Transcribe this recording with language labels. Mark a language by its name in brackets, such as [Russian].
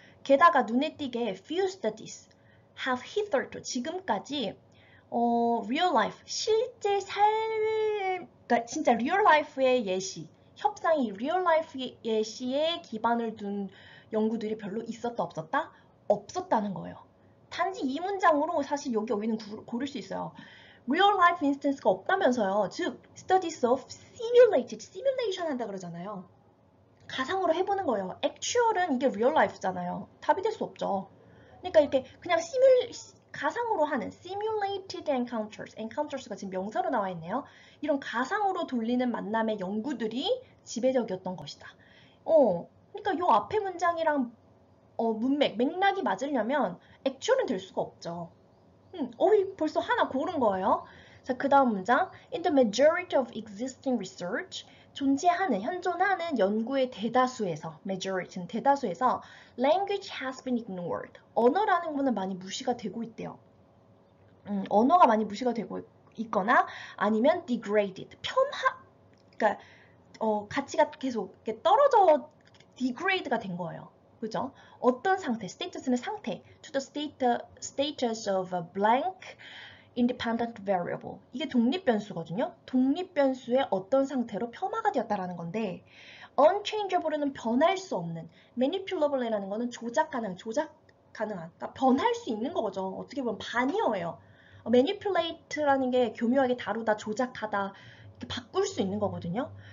[Korean] 게다가 눈에 띄게 [English] few studies have hitherto [Korean] 지금까지 real life 실제 그러니까 진짜 real life의 예시 협상이 real life 예시에 기반을 둔 연구들이 별로 있었다 없었다? 없었다는 거예요. 단지 이 문장으로 사실 여기 어휘는 고를 수 있어요. real life instance가 없다면서요. 즉 studies of simulation 한다 그러잖아요. 가상으로 해보는 거예요. actual은 이게 real life잖아요. 답이 될 수 없죠. 그러니까 이렇게 그냥 가상으로 하는 simulated encounters가 지금 명사로 나와 있네요. 이런 가상으로 돌리는 만남의 연구들이 지배적이었던 것이다. 그러니까 요 앞에 문장이랑 맥락이 맞으려면 actual은 될 수가 없죠. 어휘 벌써 하나 고른 거예요. 자, 그 다음 문장. [English] In the majority of existing research, [Korean] 존재하는, 현존하는 연구의 대다수에서, majority는 대다수에서, [English] language has been ignored. [Korean] 언어라는 거는 많이 무시가 되고 있대요. 언어가 많이 무시가 되고 있거나 아니면 degraded, 그러니까 가치가 계속 이렇게 떨어져 degrade가 된 거예요. 그죠? 어떤 상태, status는 상태, [English] to the status of a blank independent variable. [Korean] 이게 독립변수거든요. 독립변수의 어떤 상태로 폄하가 되었다라는 건데 unchangeable은 변할 수 없는, manipulable이라는 거는 조작 가능한, 그러니까 변할 수 있는 거죠. 어떻게 보면 반이어예요. manipulate라는 게 교묘하게 다루다, 조작하다, 이렇게 바꿀 수 있는 거거든요.